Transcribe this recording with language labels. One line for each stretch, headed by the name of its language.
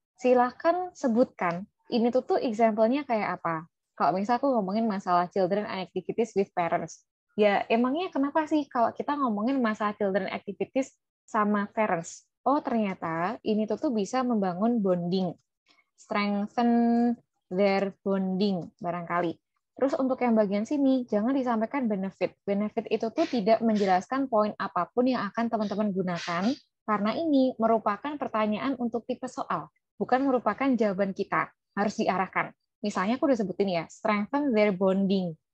Indonesian: Silahkan sebutkan ini tuh example-nya kayak apa. Kalau misal aku ngomongin masalah
English: children and activities with parents.
Indonesian: Ya emangnya kenapa sih kalau kita ngomongin masalah children activities sama parents? Oh ternyata ini tuh bisa membangun bonding.
English: Strengthen their bonding
Indonesian: barangkali. Terus untuk yang bagian sini, jangan disampaikan benefit. Benefit itu tuh tidak menjelaskan poin apapun yang akan teman-teman gunakan, karena ini merupakan pertanyaan untuk tipe soal, bukan merupakan jawaban kita. Harus diarahkan. Misalnya aku udah sebutin ya,
English: strengthen their bonding.